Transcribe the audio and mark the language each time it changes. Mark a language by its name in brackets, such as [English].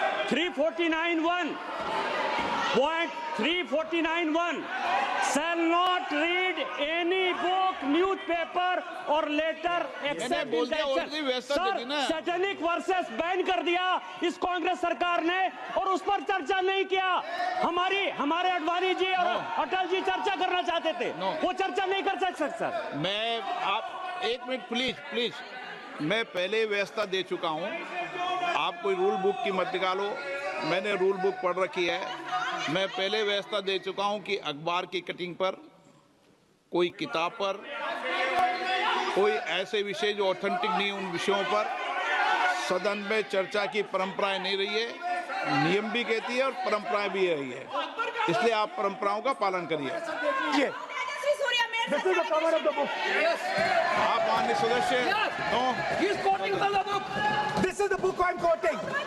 [English] 349(1) Point 349(1) shall not read any book, newspaper or letter except [Hindi] बोल [English] in [Hindi] दिया, [English] the [Hindi] already व्यवस्था दे दी ना। Satanic versus ban कर दिया इस कांग्रेस सरकार ने और उस पर चर्चा नहीं किया। हमारे अडवाणी जी और अटल जी चर्चा करना चाहते थे, वो चर्चा नहीं कर सकते सर। मैं आप 1 मिनट प्लीज मैं पहले व्यवस्था दे चुका हूं। आप कोई रूल बुक की मत निकालो, मैंने रूल बुक पढ़ रखी है। मैं पहले व्यवस्था दे चुका हूं कि अखबार की कटिंग पर, कोई किताब पर, कोई ऐसे विषय जो ऑथेंटिक नहीं उन विषयों पर सदन में चर्चा की परंपराएं नहीं रही है। नियम भी कहती है और परंपराएं भी रही है, इसलिए आप परंपराओं का पालन करिए। [English] This is the cover of the book. [Hindi] आप माननीय सदस्य no [English] He is quoting from the book. This is the book I'm quoting.